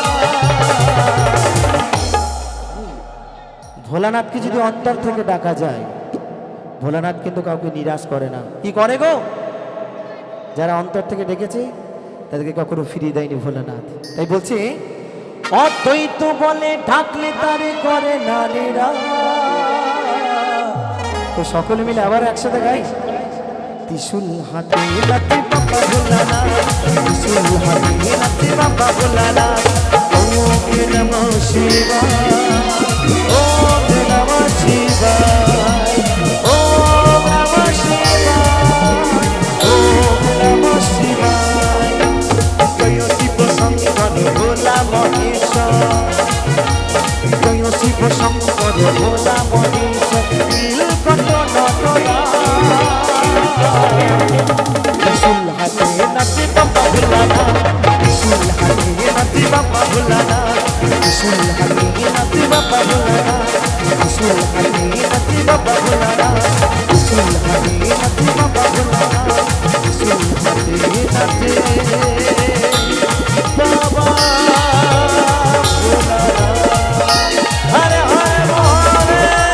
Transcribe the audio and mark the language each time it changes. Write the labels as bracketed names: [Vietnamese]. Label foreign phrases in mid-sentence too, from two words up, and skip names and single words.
[Bangla] ভোলানাথকে যদি অন্তর থেকে ডাকা যায় ভোলানাথ কিন্তু কাউকে নিরাশ করে না কি করে গো যারা অন্তর থেকে ডেকেছে তাদেরকে কখনো ফিরিয়ে দেয়নি ভোলানাথ তাই বলছে অদ্বৈত বলে ডাকলে তারে করে নারীরা তো সকলে মিলে আবার একসাথে গাই ত্রিশূল হাতে নাচে বাবা ভোলানাথ ত্রিশূল হাতে নাচে বাবা ভোলানাথ [Sanskrit] ওম নমঃ শিবায় ওম নমঃ শিবায় ওম নমঃ শিবায় ওম নমঃ শিবায় [Bangla] জয় শিব শঙ্কর ভোলা মহেশ্বর জয় শিব শঙ্কর ভোলা মহেশ্বর নীলকণ্ঠ নটরা ত্রিশূল হাতে নাচে বাবা ভোলানাথ ত্রিশূল হাতে নাচে বাবা ভোলানাথ ত্রিশূল হাতে নাচে বাবা ভোলানাথ ত্রিশূল হাতে নাচে বাবা ভোলানাথ ত্রিশূল হাতে নাচে বাবা ভোলানাথ ত্রিশূল হাতে নাচে বাবা ভোলানাথ হরে হরে হরে